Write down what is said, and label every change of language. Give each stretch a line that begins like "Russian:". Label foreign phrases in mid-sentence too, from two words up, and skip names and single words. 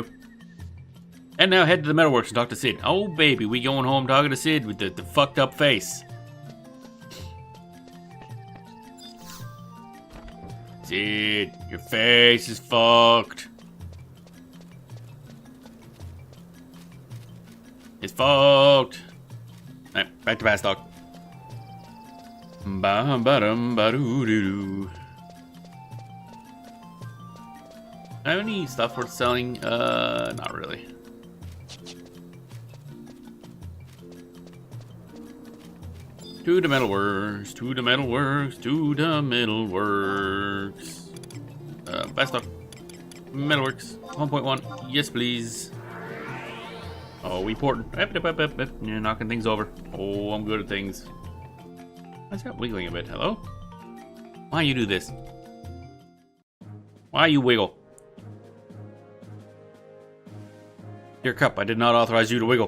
English: And now head to the metalworks and talk to Sid. Oh baby, we going home talking to Sid with the fucked up face. Sid, your face is fucked. It's fucked. Back to Bastock. Ba-ba-dum-ba-doo-doo-doo. Have any stuff worth selling? Not really. To the metalworks, to the metalworks, to the metalworks. Bastock. Metalworks. 1.1. Yes, please. Oh, we porting. You're knocking things over. Oh, I'm good at things. Why's that wiggling a bit? Hello? Why you do this? Why you wiggle? Dear Cup, I did not authorize you to wiggle.